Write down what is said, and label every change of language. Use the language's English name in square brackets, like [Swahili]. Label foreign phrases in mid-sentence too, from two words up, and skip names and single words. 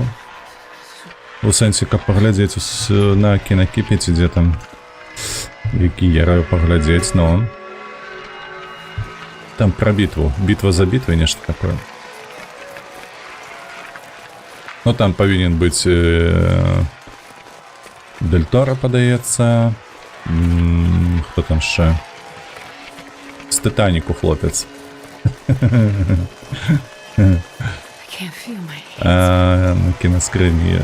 [Belarusian] У сэнсе, каб паглядзець на кінакіпе, ці дзе там, які я раю паглядзець, но... Там пра бітву. Бітва за бітвай, нешта такое. Ну, там павінен быць... Дель Торо, падаецца... [Ukrainian] Хто там ще? З Титаніку хлопець. [Belarusian] На кіноскрині.